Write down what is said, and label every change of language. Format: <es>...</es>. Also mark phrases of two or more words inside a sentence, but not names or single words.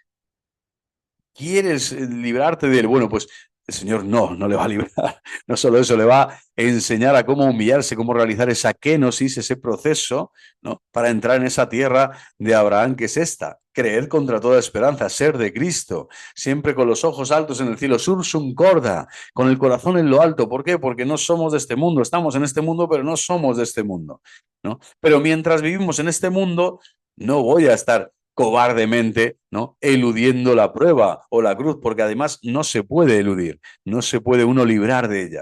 <es>¿Quieres librarte de él? Bueno, pues el Señor no le va a librar. No solo eso, le va a enseñar a cómo humillarse, cómo realizar esa kenosis, ese proceso, ¿no? Para entrar en esa tierra de Abraham, que es esta. Creer contra toda esperanza, ser de Cristo, siempre con los ojos altos en el cielo,</es> <la>sursum corda,</la> <es>con el corazón en lo alto. ¿Por qué? Porque no somos de este mundo, estamos en este mundo, pero no somos de este mundo, ¿no? Pero mientras vivimos en este mundo, no voy a estar cobardemente, ¿no? Eludiendo la prueba o la cruz, porque además no se puede eludir, no se puede uno librar de ella.</es>